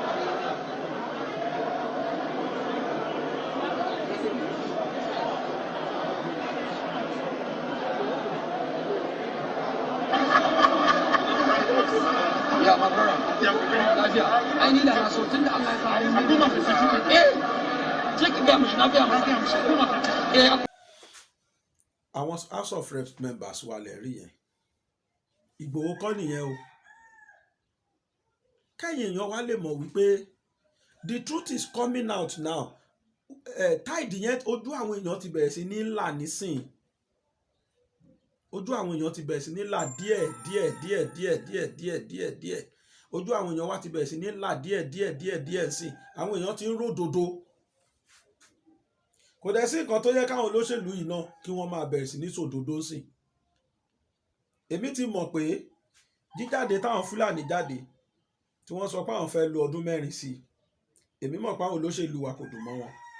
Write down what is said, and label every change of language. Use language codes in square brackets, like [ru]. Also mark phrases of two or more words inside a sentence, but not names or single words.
[ha] ya mabrara lafiya ai ni da na so tun da Allah ya sa cikin ga mishi na biya masa [yo] àwọn House of Reps members wà lẹ́rí yẹn Ìgbòho kọ́ nìyẹn o kẹ́yìn èèyàn wá lè mọ̀ wípé [en] the truth is coming out now [yo] tide yẹn ojú àwọn èèyàn ti bẹ̀rẹ̀ sí ní là nísìn ojú àwọn èèyàn ti bẹ̀rẹ̀ sí ní là díẹ̀ ojú àwọn èèyàn wá ti bẹ̀rẹ̀ sí ní là díẹ̀ sí àwọn èèyàn ti ń ródòdó kò dẹ̀ sí nǹkan tó yẹ káwọn olóṣèlú yìí náà kí wọ́n máa bẹ̀rẹ̀ sí ní sòdodo sí èmi ti mọ̀ pé jíjáde táwọn Fúlàní jáde tí wọ́n sọ pé àwọn fẹ́ lo ọdún 4 sí èmi mọ̀ pé àwọn olóṣèlú wa kò dùn mọ́ wọn